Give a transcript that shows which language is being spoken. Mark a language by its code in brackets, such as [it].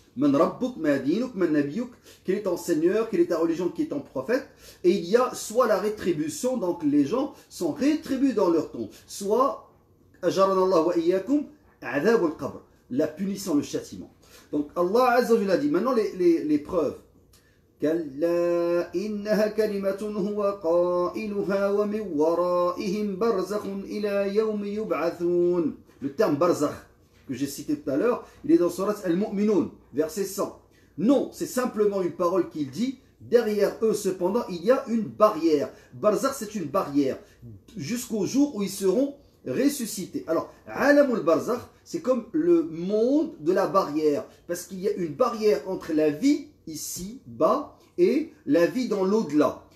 [ar] Man rabbuk, ma dinuk, man nabiyuk, [fr] quel est ton Seigneur, quelle est ta religion, qui est ton prophète. Et il y a soit la rétribution, donc les gens sont rétribués dans leur tombe, soit [ar] ajaranallahu wa iyyakum, adhab al-qabr, [fr] la punition, le châtiment. Donc Allah Azza wa Jalla dit maintenant les preuves. [ar] كلا إنها كلمة هو قائلها ومن ورائهم برزخ إلى يوم يبعثون. [fr] Le terme barzakh que j'ai cité tout à l'heure, il est dans Surat Al-Mu'minun, verset 100. Non, c'est simplement une parole qu'il dit. Derrière eux, cependant, il y a une barrière. Barzakh, c'est une barrière jusqu'au jour où ils seront ressuscités. Alors, Alamul Barzakh, c'est comme le monde de la barrière, parce qu'il y a une barrière entre la vie ici, bas, et la vie dans l'au-delà.